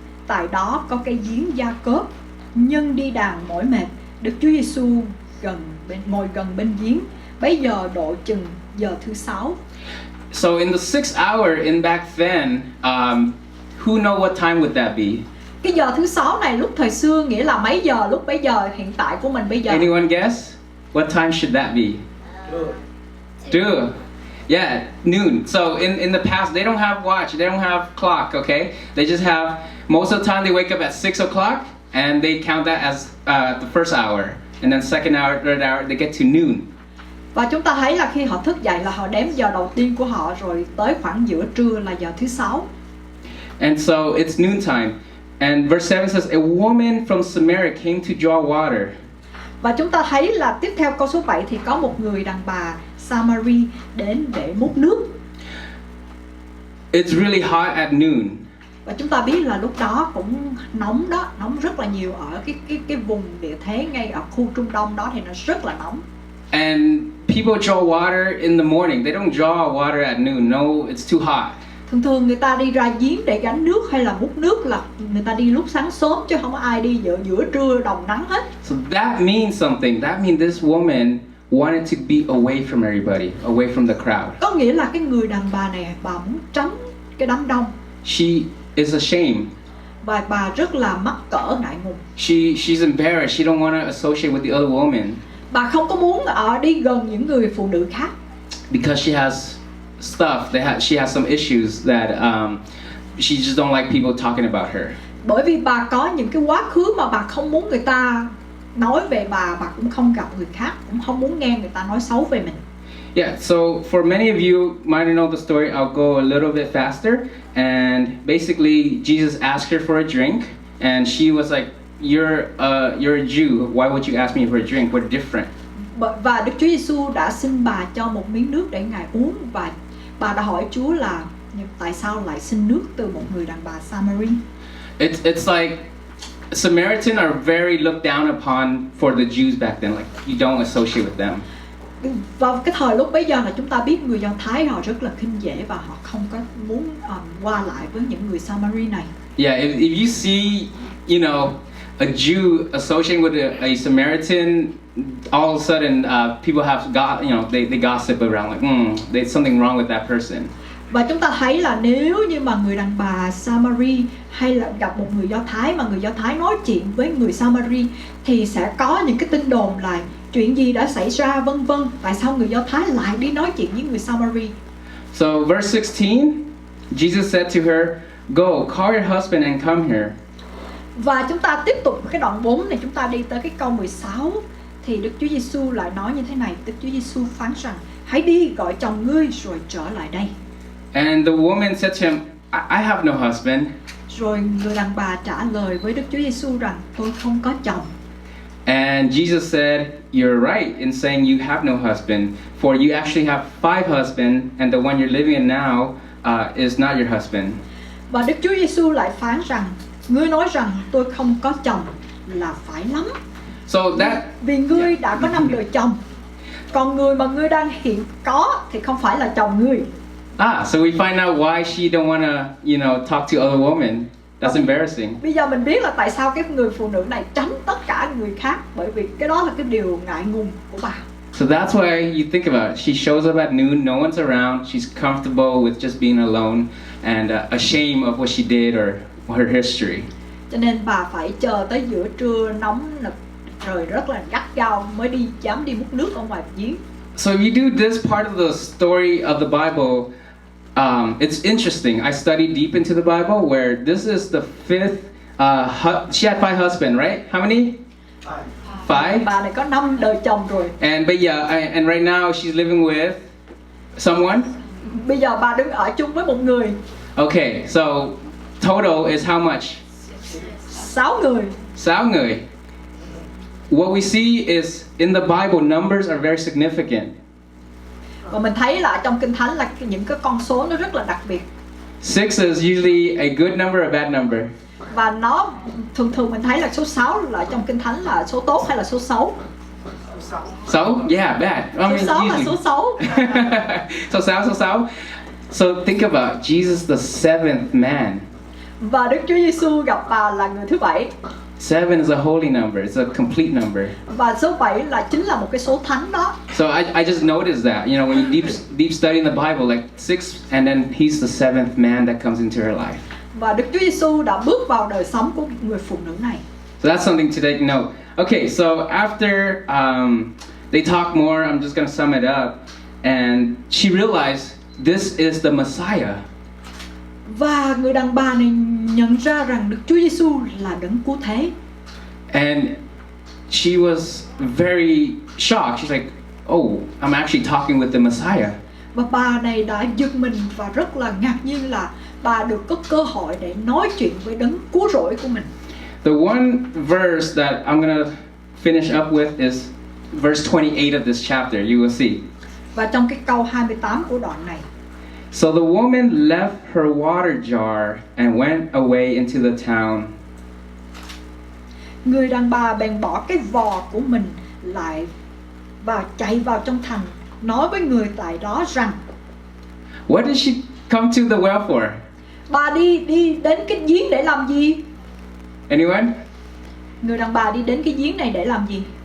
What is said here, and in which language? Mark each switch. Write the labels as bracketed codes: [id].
[vi] Tại đó có cây giếng Gia Cốp, nhân đi đàn mỏi mệt, Đức Chúa Giêsu ngồi gần bên giếng. Bấy giờ độ chừng giờ thứ 6. [en] So in the 6 hour in back then, who know what time would that be? [vi] Cái giờ thứ 6 này lúc thời xưa nghĩa là mấy giờ? Lúc bấy giờ hiện tại của mình bây giờ. [en] Anyone guess? What time should that be? Two. Yeah, noon. So in the past, they don't have watch, they don't have clock, okay? They just have, most of the time they wake up at 6 o'clock and they count that as the first hour. And then second hour, third hour, they get to noon. [vi] Và chúng ta thấy là khi họ thức dậy là họ đếm giờ đầu tiên của họ, rồi tới khoảng giữa trưa là giờ thứ 6. [en] And so it's noon time. And verse 7 says, a woman from Samaria came to draw water. [vi] Và chúng ta thấy là tiếp theo câu số 7 thì có một người đàn bà Samari đến để múc nước. [en] It's really hot at noon. [vi] Và chúng ta biết là lúc đó cũng nóng đó, nóng rất là nhiều ở cái vùng địa thế ngay ở khu Trung Đông đó thì nó rất là nóng. [en] And people draw water in the morning. They don't draw water at noon. No, it's too hot. [vi] Thường người ta đi ra giếng để gánh nước hay là múc nước là người ta đi lúc sáng sớm, chứ không có ai đi giữa trưa đồng nắng hết. [en] So that means something. That means this woman wanted to be away from everybody, away from the crowd. [vi] Có nghĩa là cái người đàn bà này bà muốn tránh cái đám đông. [en] She is ashamed. [vi] Và bà rất là mắc cỡ, ngại ngùng. [en] She's embarrassed. She don't want to associate with the other woman. [vi] Bà không có muốn đi gần những người phụ nữ khác. [en] Because she has stuff. She has some issues that she just don't like people talking about her. [vi] Bởi vì bà có những cái quá khứ mà bà không muốn người ta nói về bà cũng không gặp người khác, cũng không muốn nghe người ta nói xấu về mình. [en] Yeah, so for many of you might know the story, I'll go a little bit faster. And basically, Jesus asked her for a drink, and she was like, "You're a Jew. Why would you ask me for a drink? We're different." [vi] Và Đức Chúa Giêsu đã xin bà cho một miếng nước để ngài uống, và bà đã hỏi Chúa là tại sao lại xin nước từ một người đàn bà Samari. [en] It's like Samaritans are very looked down upon for the Jews back then. Like you don't associate with them. [vi] Vào cái thời lúc bấy giờ là chúng ta biết người Do Thái họ rất là khinh dễ và họ không có muốn qua lại với những người Samari này. [en] Yeah, if you see, you know, a Jew associating with a Samaritan, all of a sudden people have they gossip around like, there's something wrong with that person. [vi] Và chúng ta thấy là nếu như mà người đàn bà Samari hay là gặp một người Do Thái mà người Do Thái nói chuyện với người Samari thì sẽ có những cái tin đồn là chuyện gì đã xảy ra vân vân. Tại sao người Do Thái lại đi nói chuyện với người Samari? [en] So verse 16, Jesus said to her, "Go, call your husband and come here." [vi] Và chúng ta tiếp tục cái đoạn 4 này, chúng ta đi tới cái câu 16 thì Đức Chúa Giêsu lại nói như thế này. Đức Chúa Giêsu phán rằng: hãy đi gọi chồng ngươi rồi trở lại đây. [en] And the woman said to him, I have no husband. [vi] Rồi người đàn bà trả lời với Đức Chúa Giêsu rằng: tôi không có chồng. [en] And Jesus said, "You're right in saying you have no husband, for you actually have 5 husbands, and the one you're living in now is not your husband." [vi] Và Đức Chúa Giêsu lại phán rằng: ngươi nói rằng tôi không có chồng là phải lắm. [en] So that [vi] vì ngươi đã có 5 đời chồng, còn người mà ngươi đang hiện có thì không phải là chồng ngươi. [en] So we find out why she don't want to, talk to other women. That's embarrassing. [vi] Bây giờ mình biết là tại sao cái người phụ nữ này tránh tất cả người khác, bởi vì cái đó là cái điều ngại ngùng của bà. [en] So that's why you think about it. She shows up at noon, no one's around, she's comfortable with just being alone and ashamed of what she did or her history. [vi] Cho nên bà phải chờ tới giữa trưa nóng nực, trời rất là gắt gao mới dám đi múc nước ở ngoài giếng. [en] So if you do this part of the story of the Bible, it's interesting. I studied deep into the Bible where this is the fifth, she had 5 husbands, right? How many? 5. [vi] Bà này có 5 đời chồng rồi. [en] And and right now she's living with someone? [vi] Bây giờ bà đứng ở chung với một người. [en] Okay, so total is how much? [vi] 6 người. 6 người. [en] What we see is in the Bible, numbers are very significant. [vi] Và mình thấy là trong Kinh Thánh là những cái con số nó rất là đặc biệt. [en] 6 is usually a good number, a bad number. [vi] Và nó thường mình thấy là số 6 là trong Kinh Thánh là số tốt hay là số xấu? [en] So, yeah, bad. [vi] Số 6 là số xấu. [en] So 6. So think about Jesus, the 7th man. [vi] Và Đức Chúa Giêsu gặp bà là người thứ 7. [en] 7 is a holy number. It's a complete number. [vi] Và số 7 là chính là một cái số thánh đó. [en] So I just noticed that, you know, when you deep study in the Bible, like 6, and then he's the 7th man that comes into her life. [vi] Và Đức Chúa Giêsu đã bước vào đời sống của người phụ nữ này. [en] So that's something to take note. Okay, so after they talk more, I'm just gonna sum it up, and she realized this is the Messiah. [vi] Và người đàn bà này nhận ra rằng Đức Chúa Giêsu là đấng cứu thế. [en] And she was very shocked. She's like, "Oh, I'm actually talking with the Messiah." [vi] Và bà này đã giật mình và rất là ngạc nhiên là bà được có cơ hội để nói chuyện với đấng cứu rỗi của mình. [en] The one verse that I'm gonna finish up with is verse 28 of this chapter. You will see. [vi] Và trong cái câu 28 của đoạn này. [en] So the woman left her water jar and went away into the town. [vi] Người đàn bà bèn bỏ cái vò của mình lại và chạy vào trong thành, nói với người tại đó rằng. [en] What did she come to the well for? [vi] Bà đi đến cái giếng để làm gì? [en] Anyone? [vi] Người đàn bà đi đến cái giếng này để làm gì?